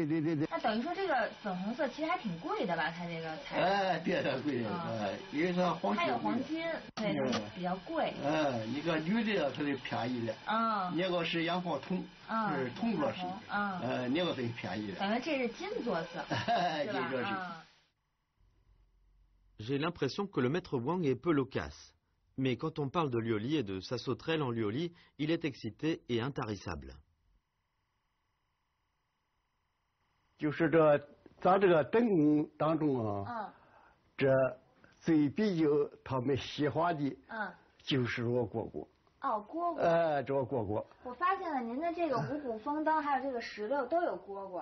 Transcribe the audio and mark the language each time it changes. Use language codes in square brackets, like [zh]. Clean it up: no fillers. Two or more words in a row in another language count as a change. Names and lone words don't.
[zh] 那等于说这个粉红色其实还挺贵的吧？它这个材料。对，贵。因为它黄金。它有黄金，对，比较贵。一个绿的它就便宜的。那个是氧化铜，是铜做式。那个最便宜的。等于这是金做色，是吧？ [fr] J'ai l'impression que le maître Wang est peu loquace. Mais quand on parle de Lioli et de sa sauterelle en Lioli, il est excité et intarissable. [zh] 就是这咱这个灯笼当中啊，这最比较他们喜欢的，就是这个蝈蝈。哦，蝈蝈。这个蝈蝈。我发现了您的这个五谷丰登，还有这个石榴都有蝈蝈。